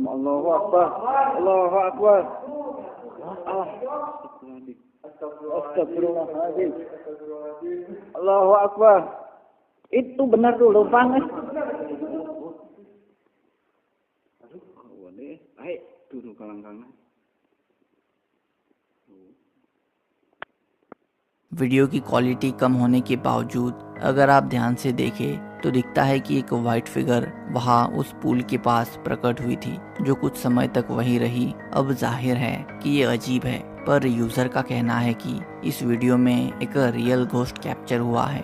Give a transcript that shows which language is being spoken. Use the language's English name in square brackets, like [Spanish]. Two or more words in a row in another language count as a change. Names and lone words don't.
[Arabic] الله أكبر. الله أكبر. أستغفر الله العظيم. الله أكبر. [Indonesian] Itu benar tuh lubang. Ayo duduk kalang-kalang. [Hindi] वीडियो की क्वालिटी कम होने के बावजूद अगर आप ध्यान से देखें तो दिखता है कि एक [English] white figure [Hindi] वहां उस पुल के पास प्रकट हुई थी जो कुछ समय तक वहीं रही। अब जाहिर है कि ये अजीब है, पर यूजर का कहना है कि इस वीडियो में एक [English] real ghost capture [Hindi] हुआ है।